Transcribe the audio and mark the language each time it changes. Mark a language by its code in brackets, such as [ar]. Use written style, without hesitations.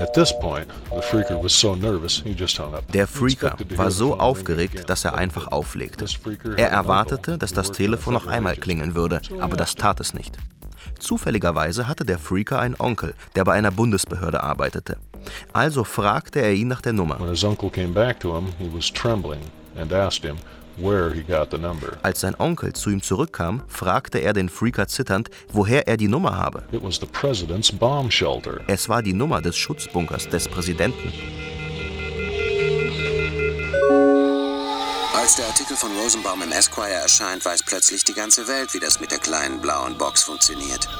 [en] At this point, the freaker was so nervous, he just hung up. [de] Der Freaker war so aufgeregt, dass er einfach auflegte. Er erwartete, dass das Telefon noch einmal klingen würde, aber das tat es nicht. Zufälligerweise hatte der Freaker einen Onkel, der bei einer Bundesbehörde arbeitete. Also fragte er ihn nach der Nummer. [en] When his uncle came back to him, he was trembling and asked him where he got the number. [de] Als sein Onkel zu ihm zurückkam, fragte er den Freaker zitternd, woher er die Nummer habe. [en] It was the president's bomb shelter. [de] Es war die Nummer des Schutzbunkers des Präsidenten. Als der Artikel von Rosenbaum im Esquire erscheint, weiß plötzlich die ganze Welt, wie das mit der kleinen blauen Box funktioniert.